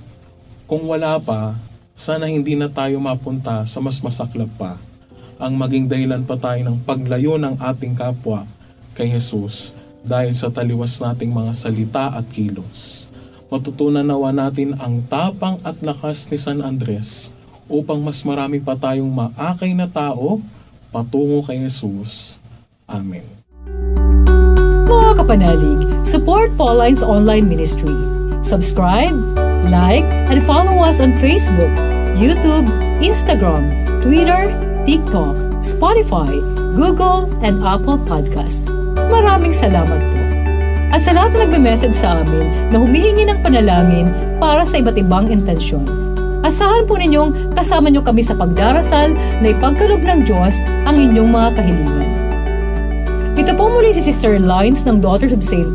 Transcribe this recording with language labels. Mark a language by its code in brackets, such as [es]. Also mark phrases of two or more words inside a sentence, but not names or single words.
[tl] Kung wala pa, sana hindi na tayo mapunta sa mas masaklap pa, ang maging dahilan pa tayo ng paglayo ng ating kapwa kay Jesus dahil sa taliwas nating mga salita at kilos. Matutunan nawa natin ang tapang at lakas ni San Andres upang mas marami pa tayong maakay na tao patungo kay Jesus. Amen. Mga kapanalig, [en] support Pauline's online ministry. Subscribe, like, and follow us on Facebook, YouTube, Instagram, Twitter, TikTok, Spotify, Google, and Apple Podcast. [tl] Maraming salamat po. At sa lahat na nagme-message sa amin na humihingi ng panalangin para sa iba't ibang intensyon. Asahan po ninyong kasama nyo kami sa pagdarasal na ipagkaloob ng Diyos ang inyong mga kahilingan. Ito po muli si Sister Lines ng Daughters of St.